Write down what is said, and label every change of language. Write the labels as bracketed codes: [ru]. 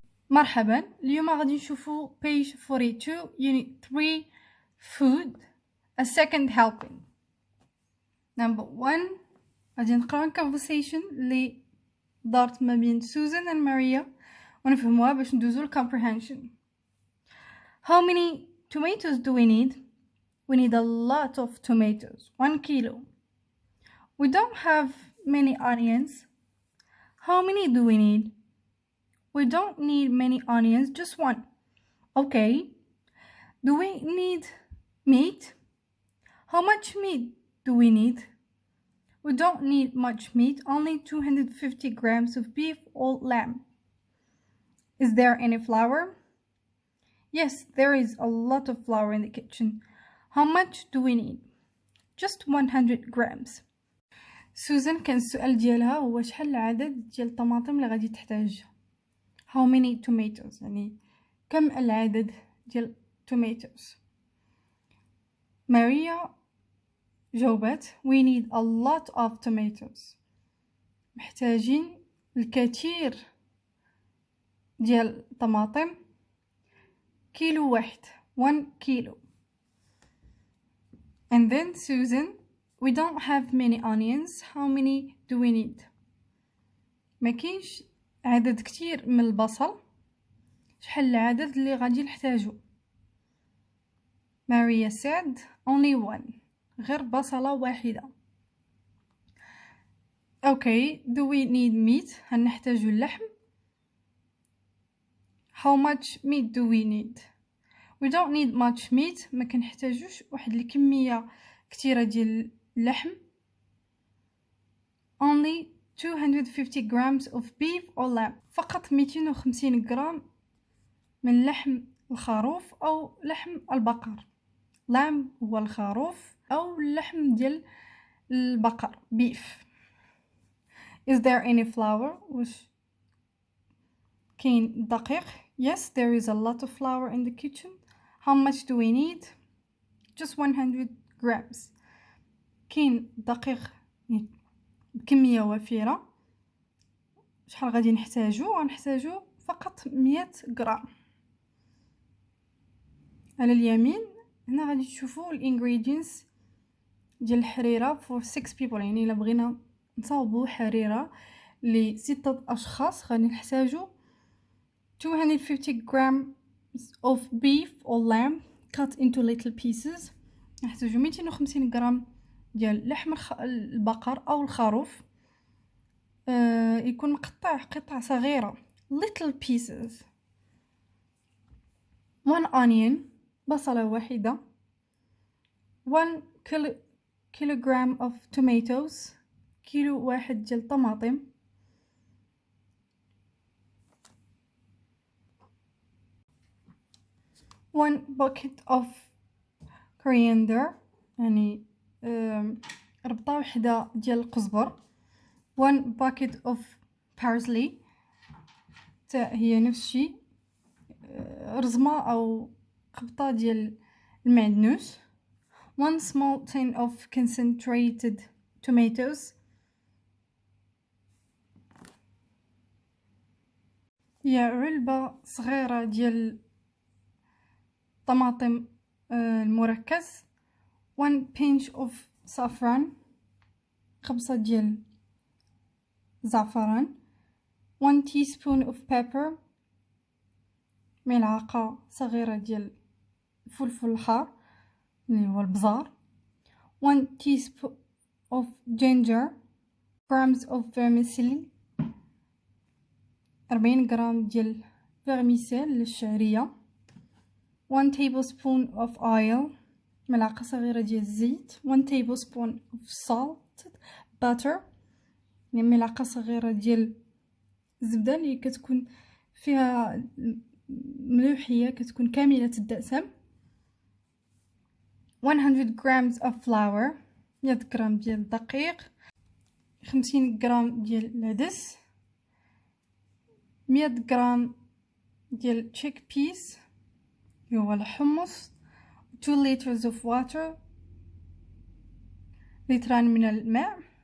[ar] مرحبا، اليوم غادي نشوفو [en] page 42 unit 3 food a second helping. number 1 [ar] غادي نقراو conversation اللي دارت ما بين سوزان و ماريا ونفهموها باش ندوزو ل comprehension. [en] How many tomatoes do we need? We need a lot of tomatoes, 1 kilo. We don't have many onions. How many do we need? We don't need many onions, just 1. Okay. Do we need meat? How much meat do we need? We don't need much meat, only 250 grams of beef or lamb. Is there any flour? Yes, there is a lot of flour in the kitchen. How much do we need? Just 100 grams. [ar] سوزان كان السؤال ديالها هو شحال العدد ديال الطماطم اللي غادي تحتاجها. [en] How many tomatoes؟ [ar] يعني كم العدد ديال tomatoes. ماريا جاوبت [en] we need a lot of tomatoes. [ar] محتاجين الكثير ديال الطماطم. كيلو واحد 1 كيلو. [en] And then Susan, we don't have many onions. How many do we need? [ar] ما كاينش عدد كتير من البصل. شحال العدد اللي غادي نحتاجو؟ [en] Maria said only 1. [ar] غير بصلة واحدة. [en] Okay, do we need meat? [ar] هل نحتاجو اللحم؟ [en] How much meat do we need? We don't need much meat. [ar] ما كنحتاجوش واحد الكمية كتيرة ديال اللحم. [en] Only 250 grams of beef or lamb. [ar] فقط 250 غرام من لحم الخروف أو لحم البقر. lamb هو الخروف أو اللحم ديال البقر beef. [en] Is there any flour? [ar] وش كاين دقيق؟ [en] Yes, there is a lot of flour in the kitchen. How much do we need? Just 100 grams. [ar] كاين دقيق بكمية وفيرة. شحال غادي نحتاجو؟ غنحتاجو فقط 100 غرام. على اليمين هنا غادي تشوفوا الانغريدينتس ديال الحريره [en] for 6 people. [ar] يعني الا بغينا نصاوبوا حريره ل6 اشخاص غادي نحتاجو [en] 250 grams of beef or lamb cut into little pieces. [ar] نحتاجو 250 غرام ديال لحم البقر او الخروف يكون مقطع قطع صغيره [en] little pieces. 1 onion [ar] بصلة واحدة. [en] 1 kilogram of tomatoes [ar] كيلو واحد ديال الطماطم. [en] 1 bucket of coriander [ar] يعني ربطة وحدة ديال القزبر. [en] 1 bucket of parsley [ar] هي نفس الشيء رزمة أو قبطة ديال المعدنوس. [en] 1 small tin of concentrated tomatoes. [ar] هي علبة صغيرة ديال طماطم المركز. [en] 1 pinch of saffron [ar] خبصة ديال زعفران. [en] 1 teaspoon of pepper [ar] ملعقة صغيرة ديال الفلفل الحار اللي هو البزار. [en] 1 teaspoon of ginger. grams of vermicelli [ar] 40 غرام ديال vermicelle للشعرية. [en] 1 tablespoon of oil [ar] ملعقة صغيرة ديال الزيت. [en] 1 tablespoon of salt butter [ar] يعني ملعقة صغيرة ديال الزبدة اللي كتكون فيها ملوحية كتكون كاملة الدسم. [en] 100 grams of flour [ar] 100 غرام ديال الدقيق. 50 غرام ديال العدس. 100 غرام ديال chickpeas اللي هو الحمص. [en] 2 liters of water [ar] لتران من الماء.